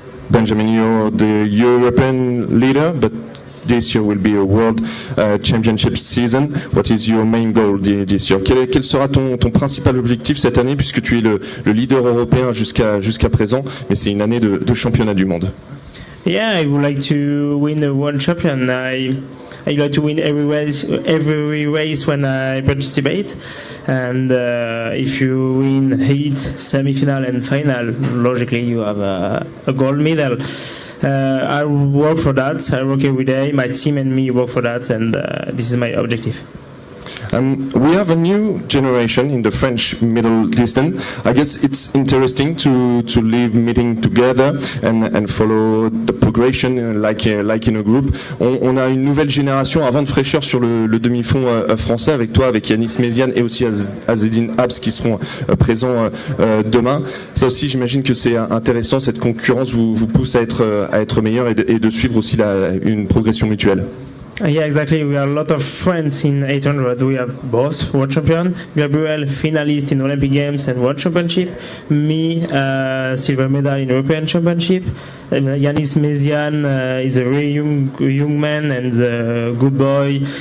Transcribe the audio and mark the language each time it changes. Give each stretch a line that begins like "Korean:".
English: Benjamin, you're the European leader, but this year will be a World Championship season. What is your main goal this year?
French: Quel sera ton principal objectif cette année, puisque tu es le leader européen jusqu'à présent, mais c'est une année de championnat du monde?
English: Yeah, I would like to win the World Champion. I like to win every race when I participate. And if you win heat, semi-final and final, logically you have a gold medal. I work for that. I work every day. My team and me work for that, and this is my objective. We have a new generation in the French middle distance. I guess it's interesting to live meeting together and follow the progression like in a group.
French: On a une nouvelle génération à vent de fraîcheur sur le demi-fond français avec toi, avec Yanis Méziane et aussi Azzedine Abs qui seront présents demain. Ça aussi, j'imagine que c'est intéressant. Cette concurrence vous pousse à être meilleur et de suivre aussi une progression mutuelle.
English: Yeah, exactly. We have a lot of friends in 800. We have both world champion, Gabriel, finalist in Olympic Games and World Championship, me, silver medal in European Championship. Yanis Méziane is a very young man and a good boy.